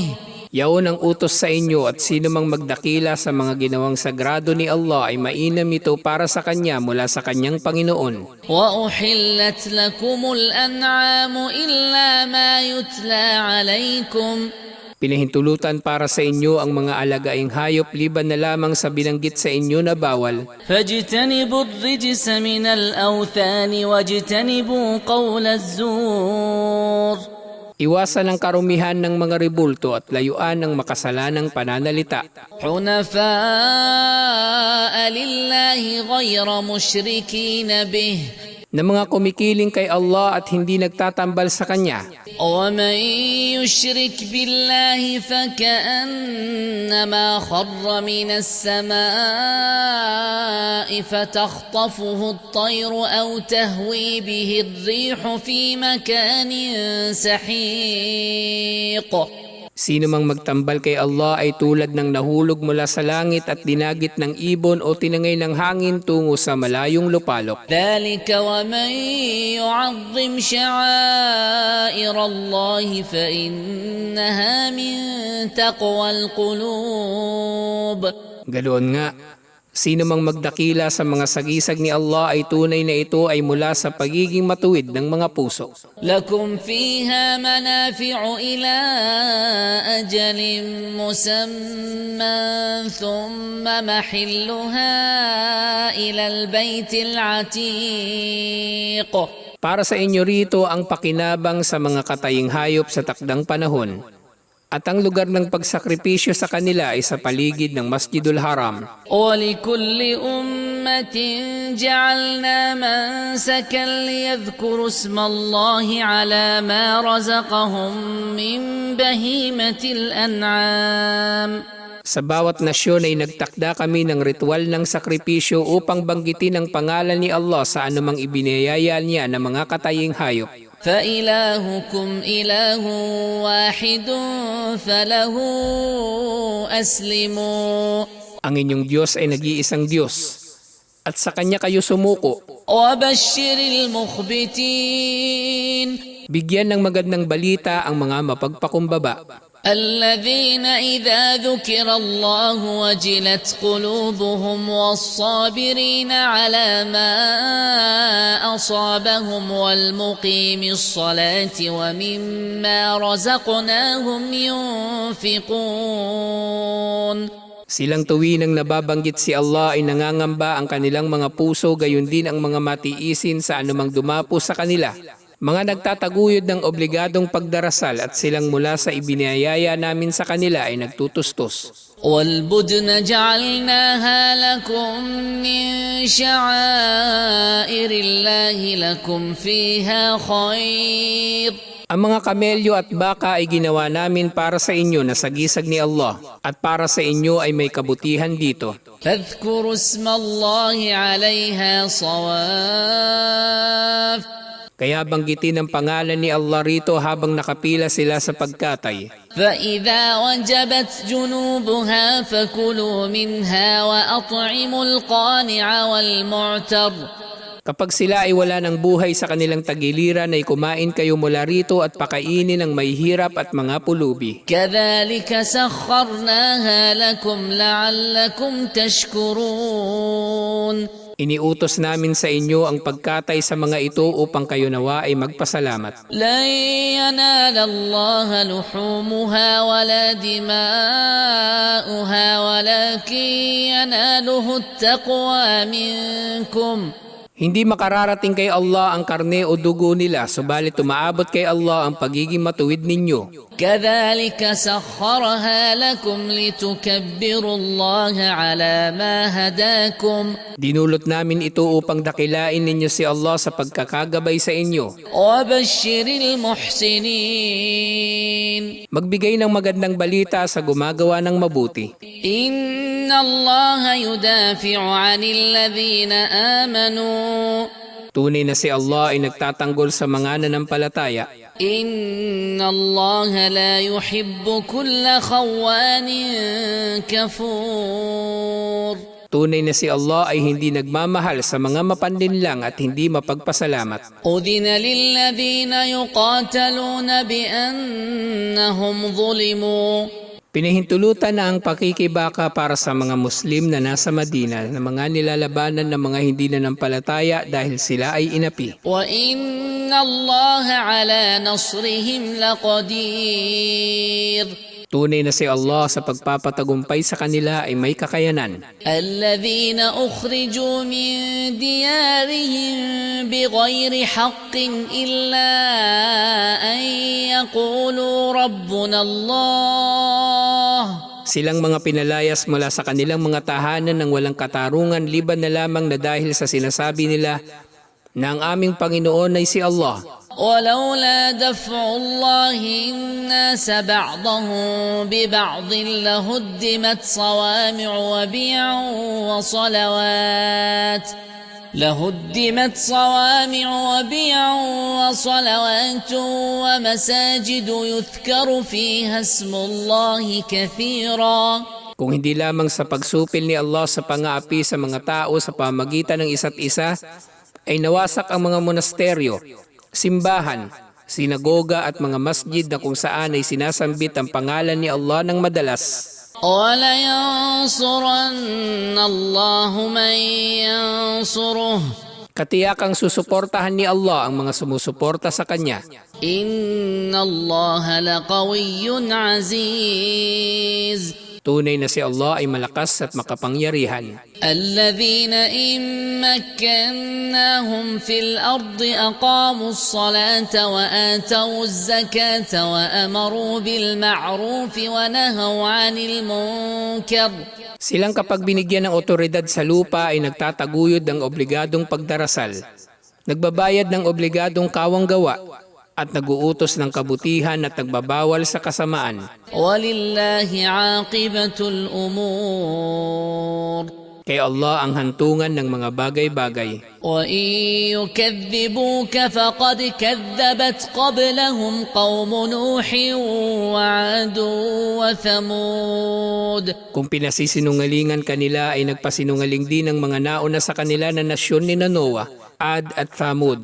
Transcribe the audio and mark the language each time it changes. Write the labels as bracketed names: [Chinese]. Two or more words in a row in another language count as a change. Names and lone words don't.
[Filipino] Yaon ang utos sa inyo at sino mang magdakila sa mga ginawang sagrado ni Allah ay mainam ito para sa kanya mula sa kanyang Panginoon. [Arabic] وأحلت لكم الأنعام إلا ما يتلى عليكم. [Filipino] Pinahintulutan para sa inyo ang mga alagaing hayop liban na lamang sa binanggit sa inyo na bawal. [Arabic] فاجتنبوا الرجس من الأوثان واجتنبوا قول الزور. [Filipino] Iwasan ang karumihan ng mga rebulto at layuan ng makasalanang pananalita. [Arabic] حنفاء لله غير مشركين به. [Filipino] Na mga kumikiling kay Allah at hindi nagtatambal sa Kanya. [Arabic] ومن يشرك بالله فكأنما خر من السماء فتخطفه الطير أو تهوي به الريح في مكان سحيق. [Filipino] Sino mang magtambal kay Allah ay tulad ng nahulog mula sa langit at dinagit ng ibon o tinangay ng hangin tungo sa malayong lupalok. [Arabic] ذلك ومن يعظم شعائر الله فإنها من تقوى القلوب. [Filipino] Ganoon nga, sino mang magdakila sa mga sagisag ni Allah ay tunay na ito ay mula sa pagiging matuwid ng mga puso. [Arabic] لكم فيها منافع إلى أجل مسمى ثم محلها إلى البيت العتيق. [Filipino] Para sa inyo rito ang pakinabang sa mga kataying hayop sa takdang panahon. At ang lugar ng pagsakripisyo sa kanila ay sa paligid ng Masjidul Haram. [Arabic] ولكل أمة جعلنا منسكا ليذكروا اسم الله على ما رزقهم من بهيمة الأنعام. [Filipino] Sa bawat nasyon ay nagtakda kami ng ritual ng sakripisyo upang banggitin ang pangalan ni Allah sa anumang ibiniyaya niya ng mga kataying hayop. [Arabic] فإلهكم إله واحد فله أسلموا. [Filipino] Ang inyong Diyos ay nag-iisang Diyos at sa Kanya kayo sumuko. [Arabic] وبشر المخبتين. [Filipino] Bigyan ng magandang balita ang mga mapagpakumbaba. [Arabic] الذين إذا ذكر الله وجلت قلوبهم والصابرين على ما أصابهم والمقيم الصلاة ومما رزقناهم ينفقون. [Filipino] Silang tuwinang nababanggit si Allah ay nangangamba ang kanilang mga puso gayon din ang mga matiisin sa anumang dumapo sa kanila. Mga nagtataguyod ng obligadong pagdarasal at silang mula sa ibiniyaya namin sa kanila ay nagtutustos. [Arabic] والبدن جعلناها لكم من شعائر الله لكم فيها خير. [Filipino] Ang mga kamelyo at baka ay ginawa namin para sa inyo na sagisag ni Allah at para sa inyo ay may kabutihan dito. [Arabic] فاذكروا اسم الله عليها صواف. [Filipino] Kaya banggitin ang pangalan ni Allah rito habang nakapila sila sa pagkatay. [Arabic] فإذا وجبت جنوبها فكلوا منها وأطعموا القانع والمعتر. [Filipino] Kapag sila ay wala ng buhay sa kanilang tagiliran ay kumain kayo mula rito at pakainin ang may hirap at mga pulubi. [Arabic] كذلك سخرناها لكم لعلكم تشكرون. [Filipino] Iniutos namin sa inyo ang pagkatay sa mga ito upang kayo nawa ay magpasalamat. [Arabic] لن ينال الله لحومها ولا دماؤها ولكن يناله التقوى منكم. [Filipino] Hindi makararating kay Allah ang karne o dugo nila, subalit umaabot kay Allah ang pagiging matuwid ninyo. [Arabic] كذلك سخرها لكم لتكبروا الله على ما هداكم. [Filipino] Dinulot namin ito upang dakilain ninyo si Allah sa pagkakagabay sa inyo. [Arabic] وبشر المحسنين. [Filipino] Magbigay ng magandang balita sa gumagawa ng mabuti. [Arabic] إن الله يدافع عن الذين آمنوا. [Filipino] Tunay na si Allah ay nagtatanggol sa mga nanampalataya. [Arabic] إن الله لا يحب كل خوان كفور. [Filipino] Tunay na si Allah ay hindi nagmamahal sa mga mapanlinlang at hindi mapagpasalamat. [Arabic] أذن للذين يقاتلون بأنهم ظلموا. [Filipino] Pinahintulutan na ang pakikibaka para sa mga Muslim na nasa Madina na mga nilalabanan ng mga hindi nanampalataya dahil sila ay inapi. [Arabic] وإن الله على نصرهم لقدير. [Filipino] Tunay na si Allah sa pagpapatagumpay sa kanila ay may kakayanan. [Arabic] الذين أخرجوا من ديارهم بغير حق إلا أن يقولوا ربنا الله. [Filipino] Silang mga pinalayas mula sa kanilang mga tahanan ng walang katarungan liban na lamang na dahil sa sinasabi nila na ang aming Panginoon ay si Allah. [Arabic] ولولا دفع الله الناس بعضهم ببعض لهدمت صوامع وبيع وصلوات ومساجد يذكر فيها اسم الله كثيرا. [Filipino] Kung hindi lamang sa pagsupil ni Allah sa pang-aapi sa mga tao sa pamagitan ng isa't isa, ay nawasak ang mga monasteryo, simbahan, sinagoga at mga masjid na kung saan ay sinasambit ang pangalan ni Allah ng madalas. [Arabic] وَلَيَنْصُرَنَّ اللَّهُ مَنْ يَنْصُرُهُ. [Filipino] Katiyakang susuportahan ni Allah ang mga sumusuporta sa Kanya. [Arabic] إِنَّ اللَّهَ لَقَوِيٌّ عَزِيزٌ. [Filipino] Tunay na si Allah ay malakas at makapangyarihan. [Arabic] الذين إن مكناهم في الأرض أقاموا الصلاة وآتوا الزكاة وأمروا بالمعروف ونهوا عن المنكر. [Filipino] Silang kapag binigyan ng otoridad sa lupa ay nagtataguyod ng obligadong pagdarasal, nagbabayad ng obligadong kawanggawa, at naguutos ng kabutihan at nagbabawal sa kasamaan. [Arabic] وَلِلَّهِ عَاقِبَةُ الْأُمُورِ. [Filipino] Kay Allah ang hantungan ng mga bagay-bagay. [Arabic] وَإِن يُكَذِّبُوكَ فَقَدْ كَذَّبَتْ قَبْلَهُمْ قَوْمُ نُوحٍ وَعَادٌ وَثَمُودَ. [Filipino] Kung pinasisinungalingan kanila ay nagpasinungaling din ang mga nauna sa kanila na nasyon ni Noah, Ad at Thamud.